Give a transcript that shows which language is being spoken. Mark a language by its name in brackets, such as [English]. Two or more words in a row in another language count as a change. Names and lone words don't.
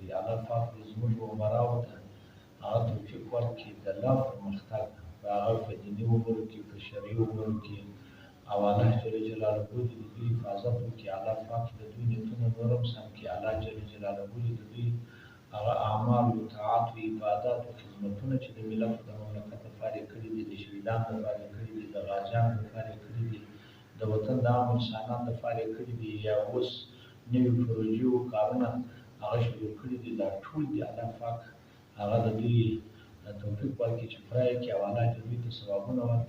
[Pashto] الله پاک دې زموږ امراو ته هغه توفیق ورکړي د لا پرمختګ په هغه په دیني امورو کې، په شرعي امورو کې، او [Arabic] الله جل جلاله [Pashto] دې د دوی حفاظت وکړي. الله پاک د دوی نیتونه نور هم سم کړي. [Arabic] الله جل جلاله [Pashto] دې د دوی هغه اعمال و طاعات و عبادات و خدمتونه چې د ملت د مملکت لپاره یې کړي دي، د شهیدانو لپاره یې کړي دي، د غازیانو لپاره یې کړي دي، د وطن د عام انسانانو لپاره یې کړي دي، یا اوس نوي پروژې و کارونه هغه شروع کړي دي، دا ټول دي الله پاک هغه د دوی توفیق ورکړي چې پوره یې کړي او الله دې دوی ته ثوابونه ورکړي.